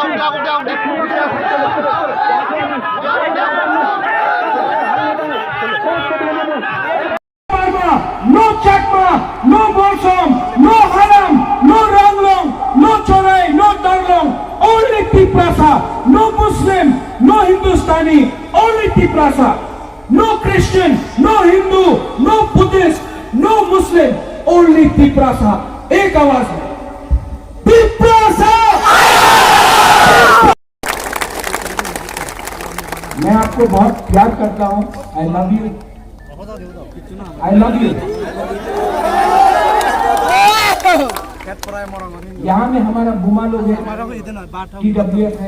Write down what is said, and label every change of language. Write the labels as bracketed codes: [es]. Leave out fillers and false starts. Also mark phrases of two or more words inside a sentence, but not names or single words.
[en] No Chakma, no Bolsom, no Haram, no Ranglong, no Chorai, no Darlong, only Tiprasa, no Muslim, no Hindustani, only Tiprasa. No Christian, no Hindu, no Buddhist, no Muslim, only Tiprasa. [hi] एक आवाज है तिप्रासा। मैं आपको बहुत प्यार करता हूं। [en] I love you, I love you. [hi] यहाँ में हमारा बुमा लोग हैं, TWF है।